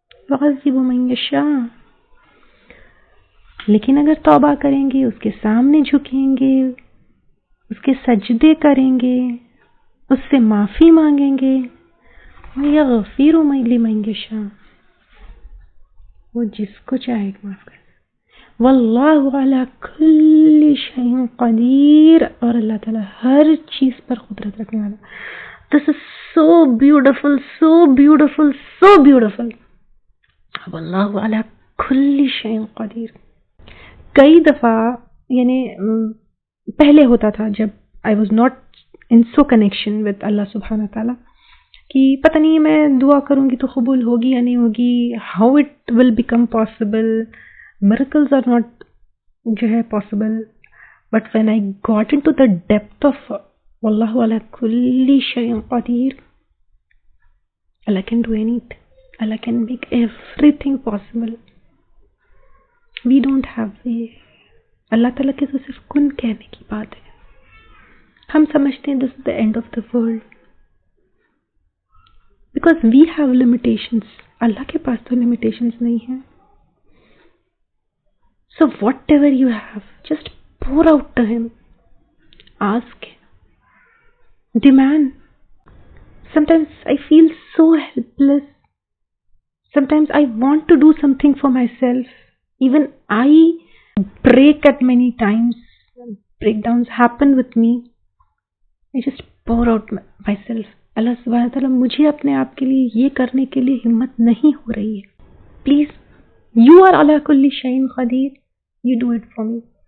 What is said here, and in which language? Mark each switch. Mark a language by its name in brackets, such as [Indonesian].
[Arabic] یعذب من یشاء. [Urdu] لیکن اگر توبہ کریں گے, اس کے سامنے جھکیں گے, اس کے سجدے کریں گے, اس سے معافی مانگیں گے, [Arabic] یغفر لمن یشاء [Urdu] وہ جس کو چاہے معاف کر. [Arabic] واللہ علی کل شیء قدیر [Urdu] اور اللہ تعالیٰ ہر چیز پر قدرت رکھنے والا. [English] This is so beautiful, so beautiful, so beautiful. [Arabic] واللہ علی کل شیء قدیر. [Urdu] کئی دفعہ یعنی پہلے ہوتا تھا جب [English] I was not in so connection with [Urdu] اللہ سبحانہ تعالیٰ کہ پتہ نہیں میں دعا کروں گی تو قبول ہوگی یا نہیں ہوگی, [English] how it will become possible, miracles are not [Urdu] جو ہے possible. [English] But when I got into the depth of [Arabic] واللہ علی کل شیء قدیر, [English] Allah can do anything. Allah can make everything possible. We don't have way. [Urdu] اللہ تعالیٰ کے تو صرف کن کہنے کی بات ہے. ہم سمجھتے ہیں [English] this is the end of the world. Because we have limitations. [Urdu] اللہ کے پاس تو limitations نہیں ہیں. [English] So whatever you have, just pour out to him. Ask him. Demand. Sometimes I feel so helpless. Sometimes I want to do something for myself. Even I break at many times. Breakdowns happen with me. I just pour out myself. [Urdu] اللہ سبحانہ تعالیٰ مجھے اپنے آپ کے لیے یہ کرنے کے لیے ہمت نہیں ہو رہی ہے. [English] Please, you are [Arabic] علی کل شیء قدیر. [English] You do it for me.